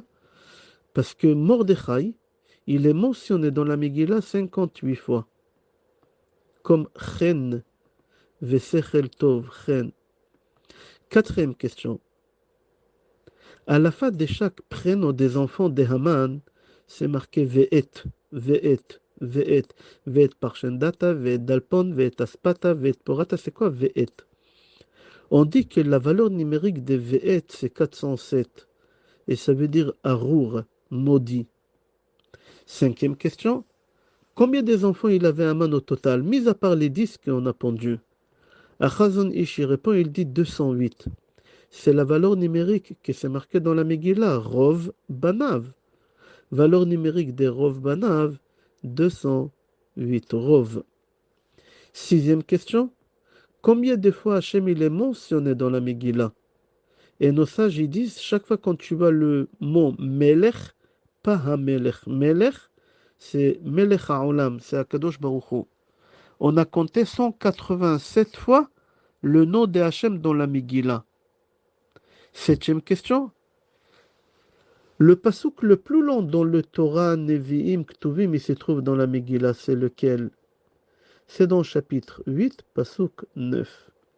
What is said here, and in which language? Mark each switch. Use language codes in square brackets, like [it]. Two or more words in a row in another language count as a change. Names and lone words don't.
[fr] Parce que Mordechai, il est mentionné dans la Megillah 58 fois comme Chen. [he] ושכל טוב, Chen. [fr] Quatrième question. À la fin de chaque prénom des enfants de Haman, c'est marqué [he] ואת, ואת, ואת. ואת פרשנדתא, ואת דלפון, ואת אספתא, ואת פורתא. [fr] C'est quoi Ve'et? On dit que la valeur numérique de Ve'et, c'est 407. Et ça veut dire Arour, maudit. Cinquième question. Combien des enfants il avait Haman au total, mis à part les 10 qu'on a pendus? À Chazon Ish, il répond, il dit 208. C'est la valeur numérique qui s'est marquée dans la Megillah, [he] רוב בניו. [fr] Valeur numérique des [he] רוב בניו, [fr] 208 Rov. Sixième question. Combien de fois Hachem il est mentionné dans la Megillah? Et nos sages ils disent, chaque fois quand tu vois le mot Melech, pas HaMelech. Melech, c'est [he] מלך העולם, [fr] c'est [he] הקדוש ברוך הוא. [fr] On a compté 187 fois le nom de Hachem dans la Megillah. Septième question. Le pasouk le plus long dans le Torah, Nevi'im, Ktuvim, il se trouve dans la Megillah, c'est lequel? C'est dans le chapitre 8, pasouk 9.